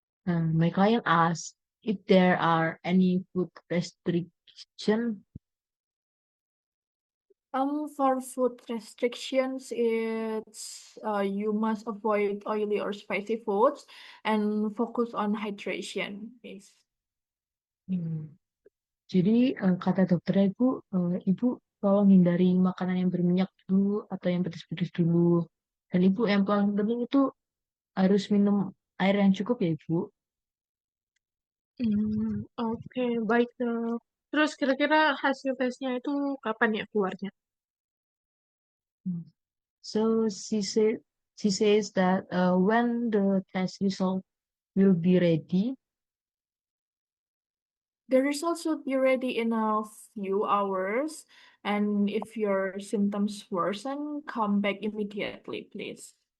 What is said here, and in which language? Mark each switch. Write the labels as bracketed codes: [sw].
[en] My client asked if there are any food restriction. For food restrictions, it's you must avoid oily or spicy foods and focus on hydration. Yes. Hmm. [id] Jadi kata dokternya Ibu tolong hindari makanan yang berminyak dulu atau yang pedas-pedas dulu. Dan Ibu yang paling penting itu harus minum air yang cukup ya Ibu. Oke, baik dok. Terus kira-kira hasil tesnya itu kapan ya keluarnya? Hmm. [en] So she says that when the test result will be ready. The results should be ready in a few hours, and if your symptoms worsen, come back immediately, please.